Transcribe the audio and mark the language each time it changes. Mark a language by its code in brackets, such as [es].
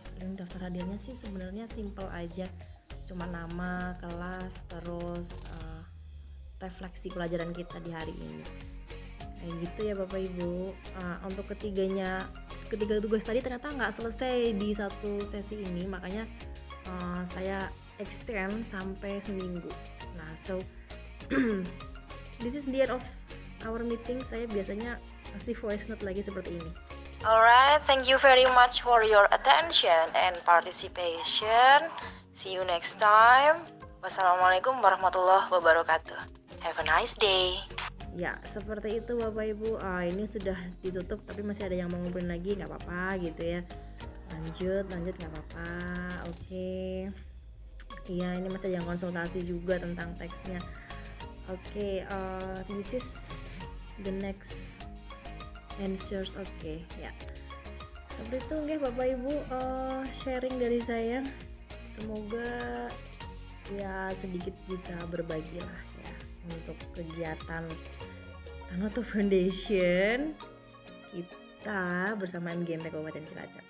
[id] Link daftar hadirnya sih sebenarnya simple aja, cuma nama, kelas, terus refleksi pelajaran kita di hari ini, kayak gitu ya Bapak Ibu. Untuk ketiga tugas tadi ternyata nggak selesai di satu sesi ini, makanya saya extend sampai seminggu. [en] Nah so this is the end of our meeting. [id] Saya biasanya kasih voice note lagi seperti ini. [en] Alright, thank you very much for your attention and participation. See you next time. [ar] Wassalamualaikum warahmatullahi wabarakatuh. [en] Have a nice day. [id] Ya, seperti itu Bapak Ibu. Ini sudah ditutup tapi masih ada yang mau ngumpulin lagi, nggak apa-apa gitu ya. Lanjut nggak apa-apa. Oke. Iya, ini masih ada yang konsultasi juga tentang teksnya. [en] Oke, this is the next answers. [id] Oke, ya. Seperti itu nggih Bapak Ibu, sharing dari saya. Semoga ya sedikit bisa berbagi lah ya untuk kegiatan Tanoto Foundation kita bersama MGMP Kabupaten Cilacap.